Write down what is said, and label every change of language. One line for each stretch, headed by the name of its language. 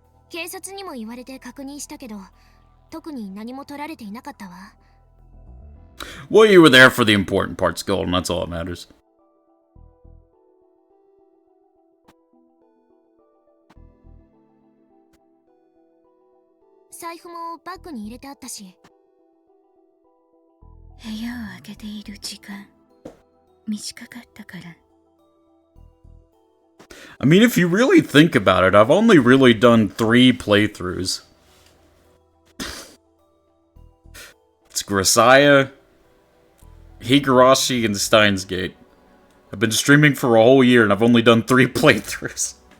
Japanese: 警察にも言われて確認したけど、特に何も取られていなかったわ。
English: Well, you were there for the important parts, Golden. That's all that matters.
Japanese: 財布もバッグに入れてあったし。部屋を開けている時間短かったから。
English: I mean, if you really think about it, I've only really done 3 playthroughs. It's Grisaya, Higurashi, and Steins Gate. I've been streaming for a whole year and I've only done 3 playthroughs.